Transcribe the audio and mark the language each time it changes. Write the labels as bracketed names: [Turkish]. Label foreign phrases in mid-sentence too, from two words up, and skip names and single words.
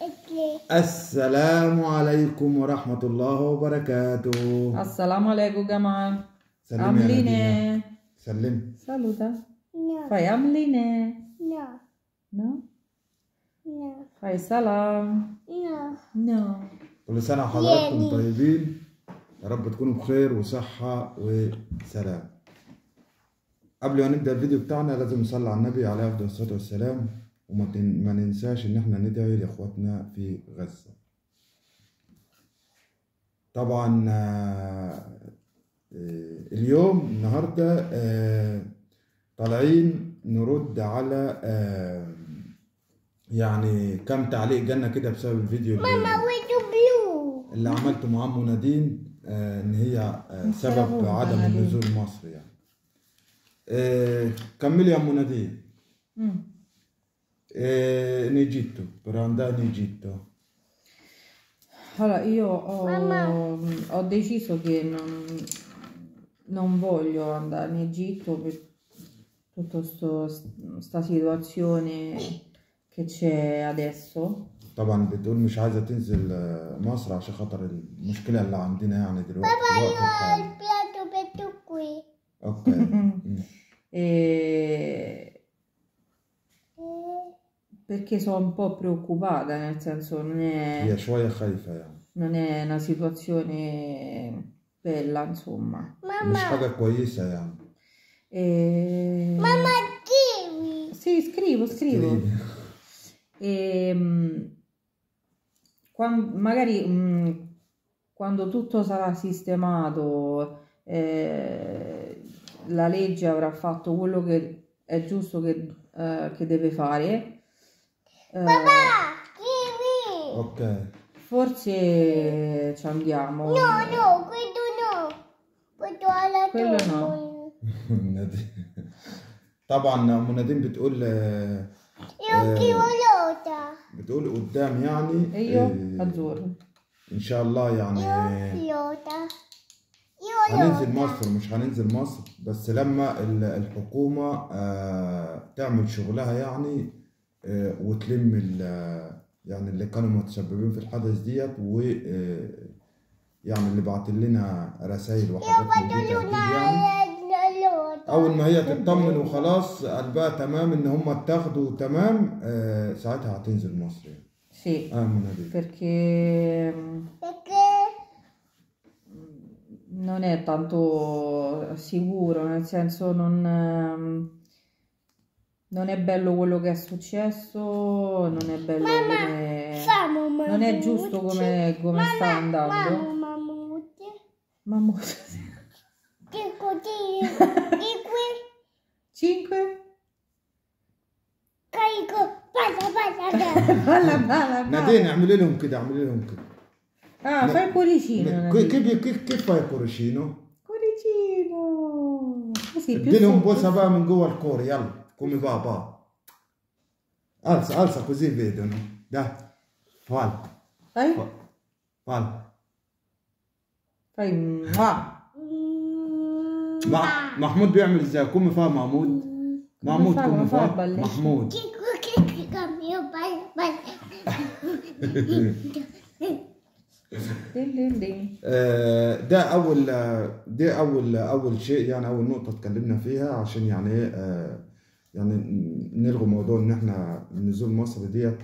[Arabic] السلام عليكم ورحمة الله وبركاته. السلام عليكم جماعة. سلمي عاملين يا ايه؟ نادية. سلمي. [Italian] Saluta. No. [Arabic] Fai عاملين ايه؟ [Italian] No. No? No. Fai سلام. No. No. [Arabic] كل سنة وحضراتكم يعني. طيبين، يا رب تكونوا بخير وصحة وسلام. قبل ما نبدأ الفيديو بتاعنا لازم نصلي على النبي عليه أفضل الصلاة والسلام، وما ننساش إن احنا ندعي لإخواتنا في غزة. طبعا اليوم النهاردة طالعين نرد على يعني كم تعليق جالنا كده بسبب الفيديو اللي عملته مع أم نادين، إن هي سبب عدم النزول مصر يعني. كملي يا أم نادين. [Italian] In Egitto, per andare in Egitto. Allora, io ho deciso che non voglio andare in Egitto per tutta sta situazione che c'è adesso. [Arabic] طبعا بتقول مش عايزة تنزل مصر عشان خاطر المشكلة اللي عندنا يعني دلوقتي في الوقت الحالي. اوكي. [Italian] Perché sono un po' preoccupata, nel senso [Arabic] هي شوية خايفة يعني. [Italian] non è una situazione bella, insomma. [Arabic] مش حاجة كويسة يعني. [Italian] Mamma, scrivi. Sì, scrivo. Magari quando tutto sarà sistemato, la legge avrà fatto quello che è giusto che deve fare. Papà, scrivi. Ok. Forse ci andiamo. No, quello no. Quello no. [Arabic] طبعا أم نادين بتقول بتقول قدام يعني ان شاء الله يعني هننزل مصر، مش هننزل مصر بس لما الحكومة تعمل شغلها يعني، وتلم يعني اللي كانوا متسببين في الحدث ديت، و يعني اللي بعت لنا رسائل وحاجات من دي تهديد يعني. اول ما هي تطمن وخلاص قلبها تمام ان هم اتاخدوا تمام، ساعتها هتنزل مصر يعني. [Italian] Sì, perché non è tanto sicuro, nel senso non è bello quello che è successo, non è bello non è giusto come sta andando. Mammut. 5? Balla. [Arabic] نادين اعملي لهم كده. [Italian] Fai il cuoricino. كيف fai il cuoricino؟ Cuoricino. Così più [Arabic] اديلهم بوسه بقى من جوه الكور، يلا come بابا. [Italian] alza così vedono. Dai. Fai [Arabic] محمود بيعمل ازاي؟ [Italian] come fa محمود come fa محمود. [Arabic] ده اول شيء يعني، اول نقطة اتكلمنا فيها عشان يعني يعني نلغي موضوع ان احنا نزول مصر ديت.